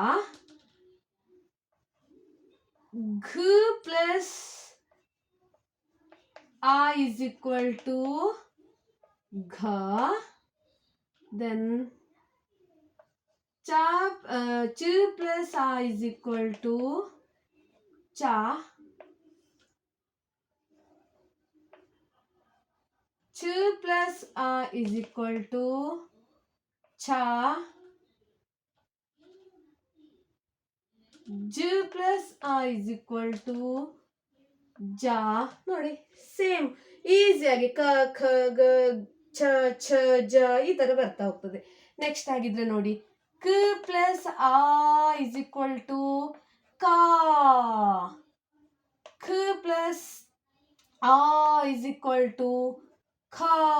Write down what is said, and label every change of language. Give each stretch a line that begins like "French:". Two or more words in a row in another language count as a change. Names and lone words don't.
English: ಘ plus ಆ is equal to ಘ. then ಚ plus ಆ is equal to ಚ. च plus आ is equal to छ. ज plus आ is equal to जा.
Kannada: ನೋಡಿ ಸೇಮ್ ಈಸಿಯಾಗಿ ಕ ಖ ಗ ಛ ಛ ಜ ಈ ಥರ ಬರ್ತಾ ಹೋಗ್ತದೆ.
English: ನೆಕ್ಸ್ಟ್
Kannada: ಆಗಿದ್ರೆ ನೋಡಿ,
English: ಕ plus ಆ is equal to ಕಾ. ಖ plus ಆ is equal to ಖಾ.